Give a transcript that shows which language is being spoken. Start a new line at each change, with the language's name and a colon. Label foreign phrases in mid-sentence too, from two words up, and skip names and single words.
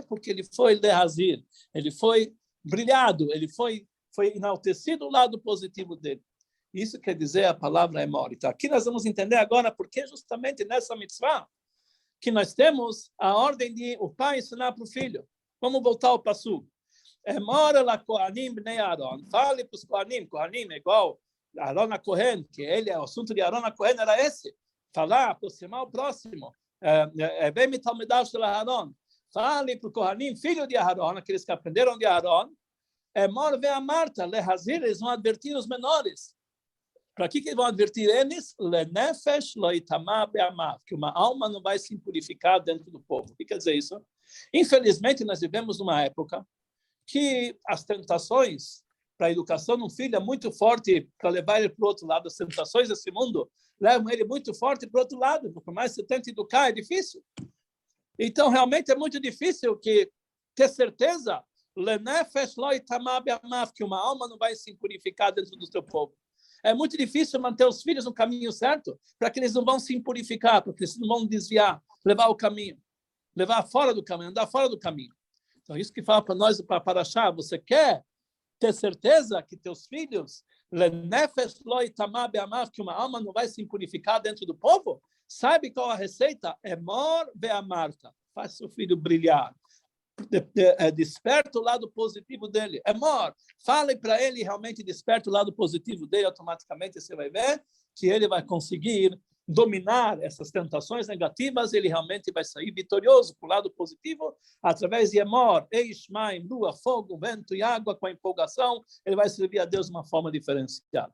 Portuguese: Porque ele foi lehazir, ele foi brilhado, ele foi enaltecido o lado positivo dele. Isso quer dizer a palavra Emor. Então, aqui nós vamos entender agora porque justamente nessa mitzvah que nós temos a ordem de o pai ensinar para o filho. Vamos voltar ao passuco.
Hebrew: אמור אל הכהנים בני אהרן.
Portuguese: Fale para os Kohanim. Kohanim é igual a Aaron a Kohen, que ele, o assunto de Aaron a Kohen era esse. Falar, aproximar o próximo. Bem me talmidash de Aaron. Fale para o Kohanim, filho de Aaron, aqueles que aprenderam de Aaron.
Hebrew: אמור ואמרת, להזהיר,
Portuguese: eles vão advertir os menores. Para que eles vão advertir eles?
Hebrew: לנפש לא יטמא בעמיו,
Portuguese: que uma alma não vai se impurificar dentro do povo. O que quer dizer isso? Infelizmente, nós vivemos numa época que as tentações para a educação de um filho é muito forte para levar ele para o outro lado. As tentações desse mundo levam ele muito forte para o outro lado. Por mais que você tente educar, é difícil. Então, realmente, é muito difícil ter certeza
Hebrew: לנפש לא יטמא בעמיו,
Portuguese: que uma alma não vai se impurificar dentro do seu povo. É muito difícil manter os filhos no caminho certo, para que eles não vão se impurificar, para que eles não vão desviar, levar o caminho, levar fora do caminho, andar fora do caminho. Então, isso que fala para nós, para Parashá, você quer ter certeza que teus filhos,
Hebrew: לנפש לא יטמא בעמיו,
Portuguese: que uma alma não vai se impurificar dentro do povo? Sabe qual a receita?
Hebrew: אמור ואמרת.
Portuguese: Faz seu filho brilhar. Desperta o lado positivo dele. Emor, fale para ele, realmente desperta o lado positivo dele, automaticamente você vai ver que ele vai conseguir dominar essas tentações negativas, ele realmente vai sair vitorioso para o lado positivo, através de Emor,
Hebrew: אש, מים,
Portuguese: lua, fogo, vento e água, com a empolgação, ele vai servir a Deus de uma forma diferenciada.